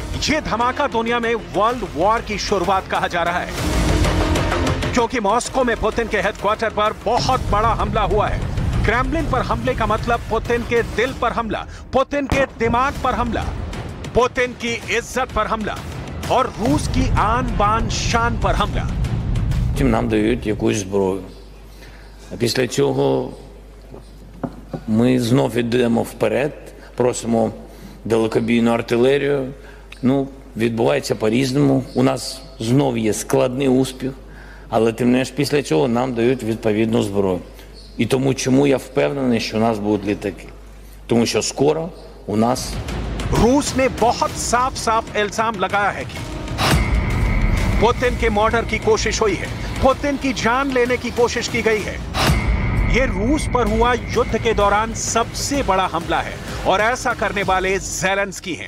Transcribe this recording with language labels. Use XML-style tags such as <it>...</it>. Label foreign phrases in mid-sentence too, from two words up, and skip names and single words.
<hi>ये धमाका दुनिया में</hi> <en>world war</en> <hi>की शुरुआत कहा जा रहा है, क्योंकि मॉस्को में पुतिन के हेडक्वार्टर पर बहुत बड़ा हमला हुआ है। क्रेमलिन पर हमले का मतलब पुतिन के दिल पर हमला, पुतिन के दिमाग पर हमला, पुतिन की इज्जत पर हमला और रूस की आन बान शान पर हमला।</hi> <uk>Нам дають якусь зброю. А після цього ми знов йдемо вперед, просимо далекобійну артилерію. Відбувається по-різному. У нас знов є складний успіх, але тим не менш після цього нам дають відповідну зброю. І тому чому я впевнений, що у нас будуть літаки? Тому що скоро у нас</uk> <hi>रूस ने बहुत साफ साफ इल्जाम लगाया है कि पुतिन के मर्डर की कोशिश हुई है, पुतिन की जान लेने की कोशिश की गई है। यह रूस पर हुआ युद्ध के दौरान सबसे बड़ा हमला है और ऐसा करने वाले ज़ेलेंस्की हैं।</hi>